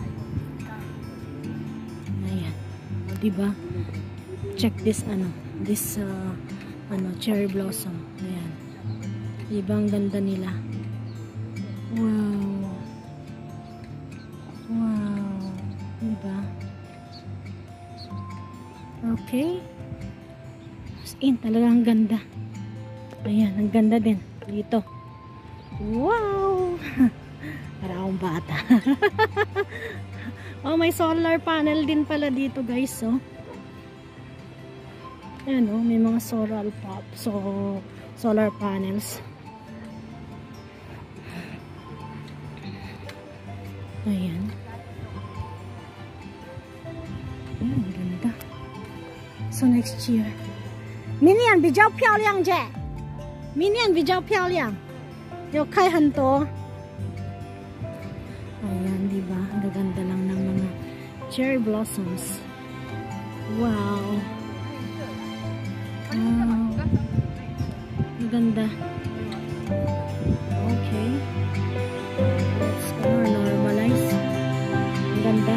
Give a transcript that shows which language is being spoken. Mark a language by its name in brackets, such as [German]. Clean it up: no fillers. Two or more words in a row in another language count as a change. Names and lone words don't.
[Filipino] Ayan. O, diba? [English] Check this cherry blossom. [Filipino] Ayan. Diba ang ganda nila? Wow. Wow. Diba? [English] Okay. As in, [Filipino] talagang ganda. Ayan, ang ganda din. Dito. Wow! Para akong bata. Oh, may [English] solar panel [Filipino] din pala dito guys. Oh. Ayan oh, may mga [English] solar panels. [Filipino] Ayan. Ayan, ganda. [English] So next year. [Chinese] 明年比较漂亮姐。明年比较漂亮。有开很多。 [Filipino] Ayan, diba? Ang ganda lang ng mga [English] cherry blossoms. [Filipino] Wow. Wow. Ang ganda. Okay. [English] Let's normalize. [Filipino] Ang ganda.